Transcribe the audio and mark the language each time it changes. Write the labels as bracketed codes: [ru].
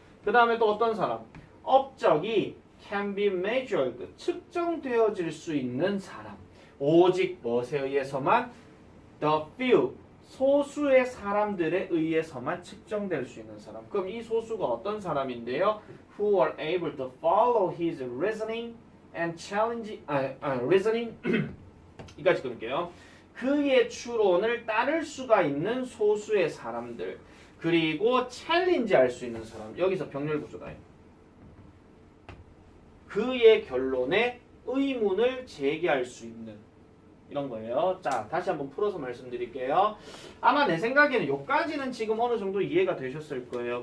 [ko] 그 다음에 또 어떤 사람? 업적이 [en] can be measured, [ko] 측정되어질 수 있는 사람. 오직 무엇에 의해서만? [en] The few, [ko] 소수의 사람들에 의해서만 측정될 수 있는 사람. 그럼 이 소수가 어떤 사람인데요? [en] Who are able to follow his reasoning and challenge, reasoning [ko] 이까지 끊을게요. 그의 추론을 따를 수가 있는 소수의 사람들. 그리고 챌린지 할 수 있는 사람. 여기서 병렬 구조다. 그의 결론에 의문을 제기할 수 있는 이런 거예요. 자, 다시 한번 풀어서 말씀드릴게요. 아마 내 생각에는 여기까지는 지금 어느 정도 이해가 되셨을 거예요.